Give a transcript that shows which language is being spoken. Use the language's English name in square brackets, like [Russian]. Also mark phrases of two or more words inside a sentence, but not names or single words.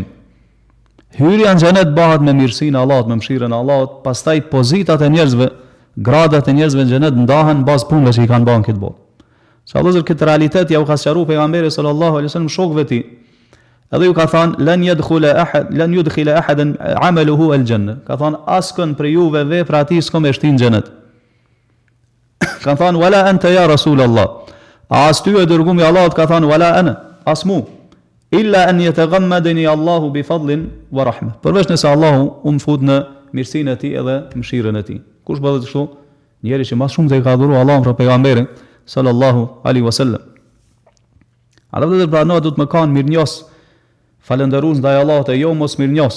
[Albanian] Hyrja në xhenet bëhet me mirësinë e Allahut, me mëshirën e Allahut, pastaj pozitat e njerëzve, gradat e njerëzve në xhenet ndahen bazë punëve që i kanë bën këtë botë. Sa vëllezër këtë realitet ja u ka sqaruar pejgamberi [Arabic] صلى الله عليه وسلم [Albanian] shokëve të tij. Edhe ju ka thënë [Arabic] لن يدخل أحدا عمله الجنة. [Albanian] Ka thënë askën për juve vepra ati s'ka me shtin në xhenet. Ka thënë [Arabic] ولا أنت يا رسول الله. [Albanian] As ty e dërguami i Allahut ka thënë [Arabic] ولا أنا, [Albanian] as mu. [Arabic] إلا أن يتغمدني الله بفضل ورحمة. [Albanian] Përveç nëse Allahu më fut në mirësinë e tij edhe mëshirën e tij. Kush bëhet kështu? Njeri që më shumë të ka dhuruar Allahun për pejgamberin [Arabic] صلى الله عليه وسلم. [Albanian] Ata vetë pranojnë do të më kanë mirënjohës, falënderues ndaj Allahut e jo mos mirënjohës.